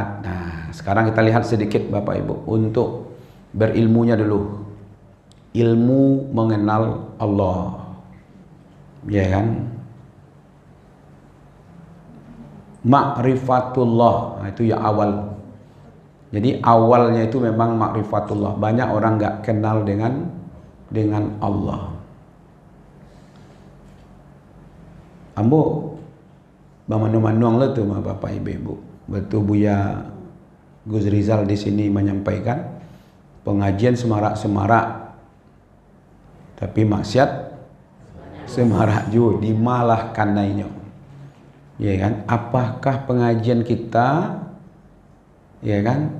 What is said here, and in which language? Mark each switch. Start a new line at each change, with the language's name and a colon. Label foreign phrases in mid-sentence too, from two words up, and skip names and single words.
Indonesian: Nah sekarang kita lihat sedikit Bapak Ibu untuk berilmunya dulu, ilmu mengenal Allah, ya kan? Ma'rifatullah, nah, itu ya awal. Jadi awalnya itu memang ma'rifatullah. Banyak orang nggak kenal dengan Allah.
Minangkabau: Ambo bamanu-manuang lah tu mah Bapak Ibu.
Indonesian: Betul Buya Gus Rizal di sini menyampaikan pengajian semarak-semarak, tapi maksiat semarak juga dimalahkan naiknya. Ya kan? Apakah pengajian kita, ya kan?